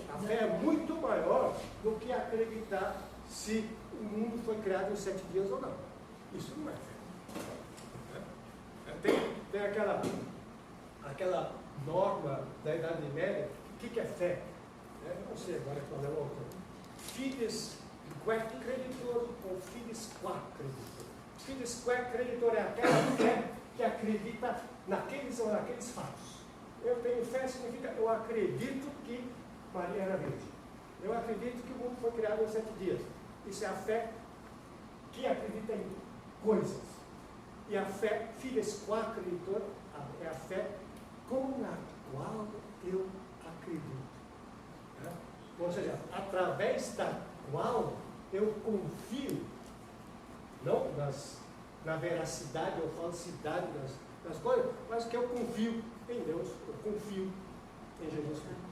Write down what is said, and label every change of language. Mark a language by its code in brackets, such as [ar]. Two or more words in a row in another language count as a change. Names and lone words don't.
[pt] A fé é muito maior do que acreditar se o mundo foi criado em 7 dias ou não. Isso não é fé. Tem aquela norma da Idade Média. O que é fé? Eu não sei agora qual é o autor. [la] Fides quae creditor ou fides qua creditor. Fides quae creditor [pt] é aquela fé que acredita naqueles ou naqueles fatos. Eu tenho fé significa eu acredito que Maria era virgem. Eu acredito que o mundo foi criado em 7 dias. Isso é a fé que acredita em coisas. E a fé [la] fides qua creditor [pt] é a fé com a qual eu acredito. Ou seja, através da qual eu confio, não na veracidade ou falsidade das coisas, mas que eu confio em Deus, eu confio em Jesus Cristo.